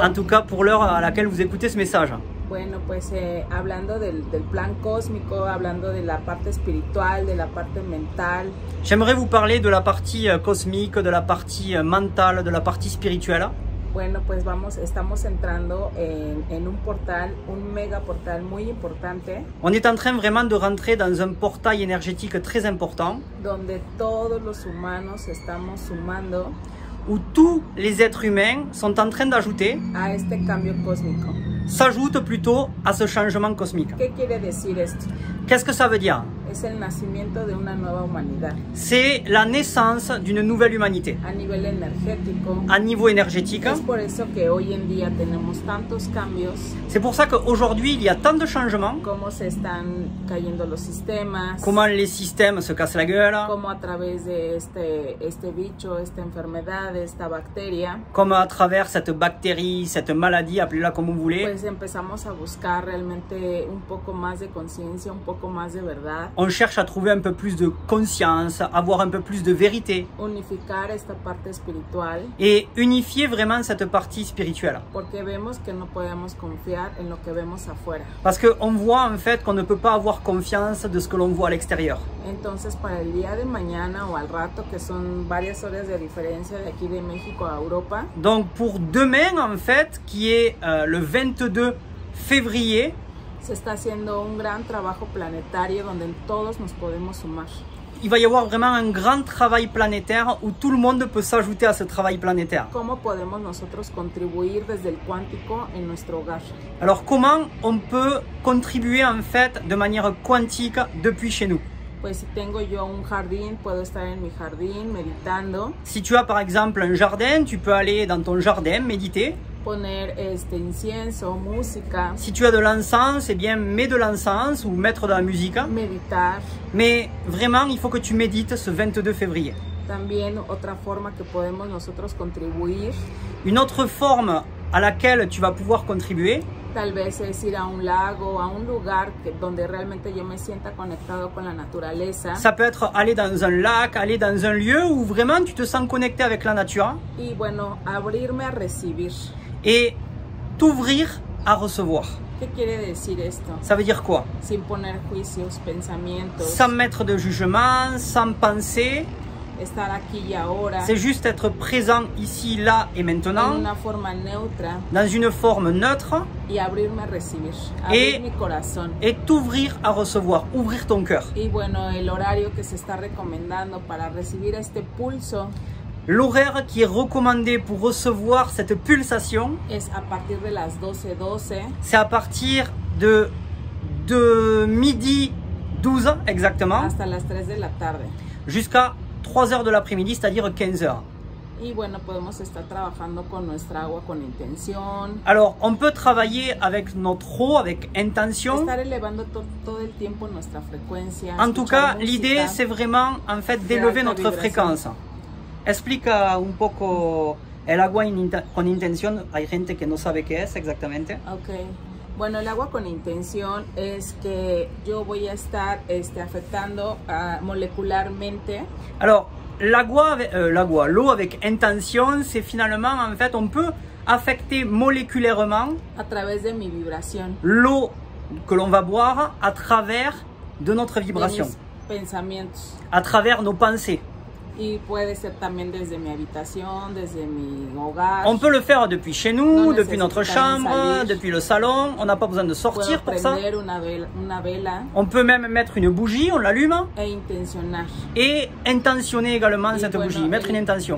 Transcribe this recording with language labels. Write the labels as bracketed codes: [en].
[fr] En tout cas, pour l'heure à laquelle vous écoutez ce message. [es] Bueno, pues hablando del plan cósmico, hablando de la parte espiritual, de la parte mental. [fr] J'aimerais vous parler de la partie cosmique, de la partie mentale, de la partie spirituelle. [es] Bueno, pues estamos entrando en un portal, un mega portal muy importante. [fr] On est en train vraiment de rentrer dans un portail énergétique très important. [es] Donde todos los humanos estamos sumando. [fr] Où tous les êtres humains sont en train d'ajouter. [es] A este cambio cósmico. [fr] S'ajoutent plutôt à ce changement cosmique. [es] ¿Qué quiere decir esto? [fr] Qu'est-ce que ça veut dire? [es] Es el nacimiento de una nueva humanidad. [fr] C'est la naissance d'une nouvelle humanité. [es] A nivel energético. [fr] À niveau énergétique. [es] Es por eso que hoy en día tenemos tantos cambios. [fr] C'est pour ça qu'aujourd'hui il y a tant de changements. [es] Cómo se están cayendo los sistemas. [fr] Comment les systèmes se cassent la gueule. [es] Cómo a través de este bicho, esta enfermedad, esta bacteria. [fr] Comme à travers cette bactérie, cette maladie, appelez-la comme vous voulez. [es] Pues empezamos a buscar realmente un poco más de conciencia, un poco más de verdad. [fr] On cherche à trouver un peu plus de conscience, avoir un peu plus de vérité. [es] Unificar esta parte espiritual. [fr] Et unifier vraiment cette partie spirituelle. [es] Porque vemos que no podemos confiar en lo que vemos afuera. [fr] Parce qu'on voit en fait qu'on ne peut pas avoir confiance de ce que l'on voit à l'extérieur. [es] Entonces para el día de mañana o al rato, que son varias horas de diferencia de aquí de México a Europa. [fr] Donc pour demain en fait, qui est le 22 février. [es] Se está haciendo un gran trabajo planetario donde todos nos podemos sumar. [fr] Il va y avoir vraiment un grand travail planétaire où tout le monde peut s'ajouter à ce travail planétaire. [es] ¿Cómo podemos nosotros contribuir desde el cuántico en nuestro hogar? [fr] Alors comment on peut contribuer en fait de manière quantique depuis chez nous? [es] Pues si tengo yo un jardín, puedo estar en mi jardín meditando. [fr] Si tu as par exemple un jardin, tu peux aller dans ton jardin méditer. [es] Poner incienso, música. [fr] Si tu as de l'encens, eh bien mets de l'encens ou mettre de la musique. [es] Meditar. [fr] Mais vraiment, il faut que tu médites ce 22 février. [es] También otra forma que podemos nosotros contribuir. [fr] Une autre forme à laquelle tu vas pouvoir contribuer. [es] Tal vez es ir a un lago, a un lugar donde realmente yo me sienta conectado con la naturaleza. [fr] Ça peut être aller dans un lac, aller dans un lieu où vraiment tu te sens connecté avec la nature. [es] Y bueno, abrirme a recibir. [fr] Et t'ouvrir à recevoir. [es] ¿Qué quiere decir esto? [fr] Ça veut dire quoi? [es] Sin poner juicios, pensamientos. [fr] Sans mettre de jugement, sans penser. [es] Estar aquí y ahora. [fr] C'est juste être présent ici, là et maintenant. [es] En una forma neutra. [fr] Dans une forme neutre. [es] Y abrirme a recibir. Abrir mi corazón. [fr] Et t'ouvrir à recevoir. Ouvrir ton cœur. [es] Y bueno, el horario que se está recomendando para recibir este pulso. [fr] L'horaire qui est recommandé pour recevoir cette pulsation. [es] Es a partir de las 12:12. [fr] C'est à partir de midi 12 exactement. [es] Hasta las 3 de la tarde. [fr] Jusqu'à 3 heures de l'après-midi, c'est-à-dire 15 heures. [es] Y bueno, podemos estar trabajando con nuestra agua con intención. [fr] Alors, on peut travailler avec notre eau, avec intention. [es] Estar elevando todo el tiempo nuestra frecuencia. [fr] En tout cas, l'idée, c'est vraiment, en fait, d'élever notre fréquence. [es] Explica un poco el agua con intención. Hay gente que no sabe qué es exactamente. Ok. Bueno, el agua con intención es que yo voy a estar afectando molecularmente. [fr] Alors, l'eau avec intention, c'est finalement, en fait, on peut affecter moléculairement [es] a través de mi vibración. [fr] L'eau que l'on va boire à travers de notre vibration. [es] De mis pensamientos. [fr] À travers nos pensées. [es] Y puede ser también desde mi habitación, desde mi hogar. [fr] On peut le faire depuis chez nous, depuis notre chambre, depuis le salon. On n'a pas besoin de sortir pour ça. [es] Una vela. [fr] On peut même mettre une bougie, on l'allume. [es] E intencionar. [fr] Et intentionner également cette bougie, mettre une intention.